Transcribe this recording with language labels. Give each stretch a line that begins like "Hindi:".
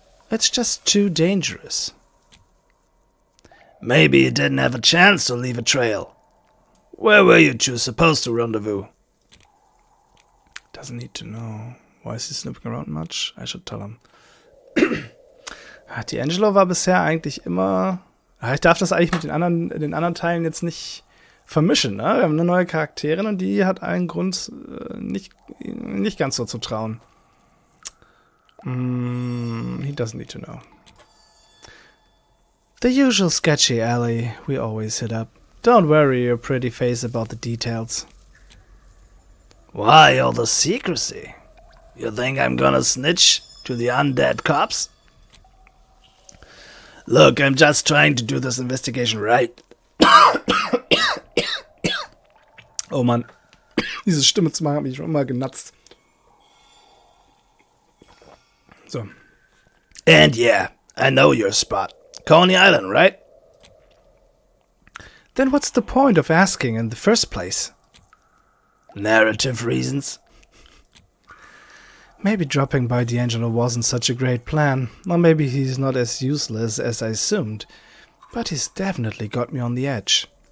English: It's just too dangerous. Maybe you didn't have a chance to leave a trail. Where were you two supposed to rendezvous? Doesn't need to know. Why is he snooping around much? I should tell him.
German: D'Angelo war bisher eigentlich immer... Ich darf das eigentlich mit den anderen Teilen jetzt nicht vermischen. Ne? Wir haben eine neue Charakterin und die hat einen Grund, nicht ganz so zu trauen.
English: He doesn't need to know. The usual sketchy alley we always hit up. Don't worry your pretty face about the details. Why all the secrecy? You think I'm gonna snitch to the undead cops? Look, I'm just trying to do this investigation right.
German: Oh Mann, diese Stimme zu machen, hat mich schon immer genatzt. So.
English: And yeah, I know your spot. Coney Island, right? Then what's the point of asking in the first place? Narrative reasons. Maybe dropping by D'Angelo wasn't such a great plan, or maybe he's not as useless as I assumed, but he's definitely got me on the edge.